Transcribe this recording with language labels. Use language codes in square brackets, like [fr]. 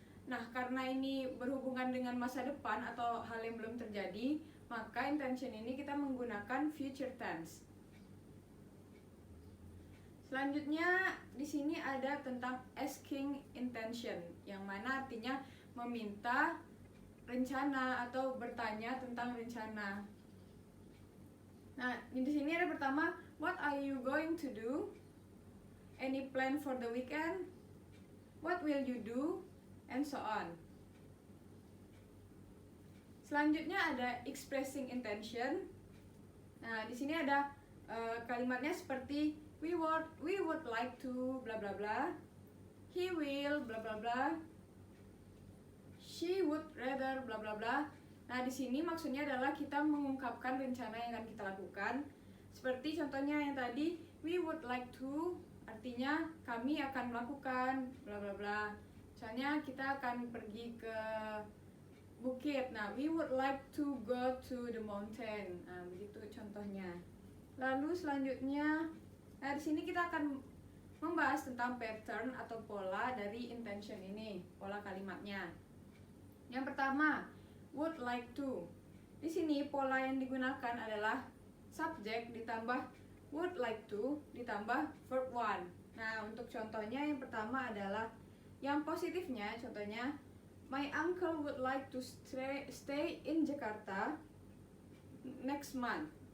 [id] Nah, karena ini berhubungan dengan masa depan atau hal yang belum terjadi, maka intention ini kita menggunakan future tense. Selanjutnya di sini ada tentang asking intention, yang mana artinya meminta rencana atau bertanya tentang rencana. Nah, di sini ada pertama, [en] what are you going to do? Any plan for the weekend? What will you do? And so on. [id] Selanjutnya ada expressing intention. Nah, di sini ada kalimatnya seperti [en] we would like to bla bla [id] bla. [en] He will bla bla bla. She would rather bla bla bla. [id] Nah, di sini maksudnya adalah kita mengungkapkan rencana yang akan kita lakukan. Seperti contohnya yang tadi, [en] we would like to, [id] artinya kami akan melakukan bla bla bla. Misalnya kita akan pergi ke bukit. [en] Nah, we would like to go to the mountain. [id] Nah, begitu contohnya. Lalu selanjutnya, nah di sini kita akan membahas tentang pattern atau pola dari intention ini, pola kalimatnya. Yang pertama, would like to. Di sini pola yang digunakan adalah subject ditambah would like to ditambah verb one. Nah, untuk contohnya yang pertama adalah Yang positifnya, contohnya, [en] my uncle would like to stay in Jakarta next month.